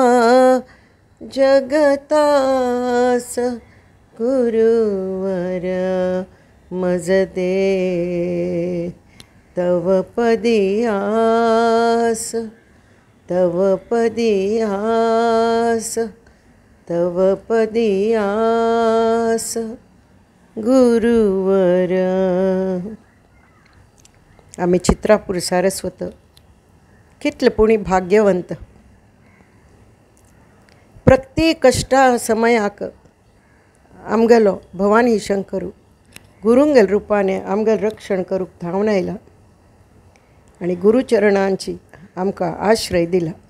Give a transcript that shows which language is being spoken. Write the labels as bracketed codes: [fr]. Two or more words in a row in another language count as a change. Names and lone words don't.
[mr] जगतास गुरुवर मज दे तव पदियास तव पदियास तव पदियास गुरुवर. [kok] आम्ही चित्रापूर सारस्वत कितले पुणी भाग्यवंत. प्रत्येक कष्टा समयाक आमगेलो भवानी शंकरू गुरुंगेल रुपाने आमगेल रक्षण करूक धांवन आयला आनी गुरुचरणांची आमकां आश्रय दिला.